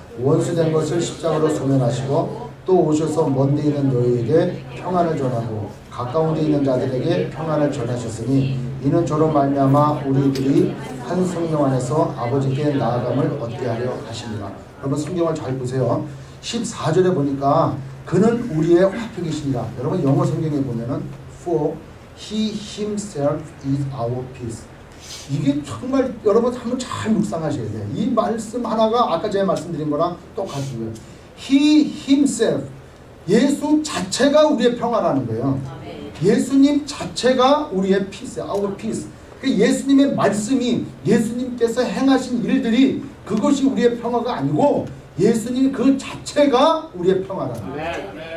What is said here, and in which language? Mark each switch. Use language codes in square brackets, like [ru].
[ko] 원수된 것을 십자가로 소멸하시고 또 오셔서 먼 데 있는 너희에게 평안을 전하고 가까운 데 있는 자들에게 평안을 전하셨으니 이는 저로 말미암아 우리들이 한 성령 안에서 아버지께 나아감을 얻게 하려 하십니다. 여러분 성경을 잘 보세요. 14절에 보니까 그는 우리의 화평이시니라. 여러분 영어 성경에 보면은 [en] for he himself is our peace. [ko] 이게 정말 여러분 한번 잘 묵상하셔야 돼요. 이 말씀 하나가 아까 제가 말씀드린 거랑 똑같고요. [en] He himself, [ko] 예수 자체가 우리의 평화라는 거예요. 예수님 자체가 우리의 [en] peace, our peace. [ko] 예수님의 말씀이, 예수님께서 행하신 일들이 그것이 우리의 평화가 아니고 예수님 그 자체가 우리의 평화라는 거예요.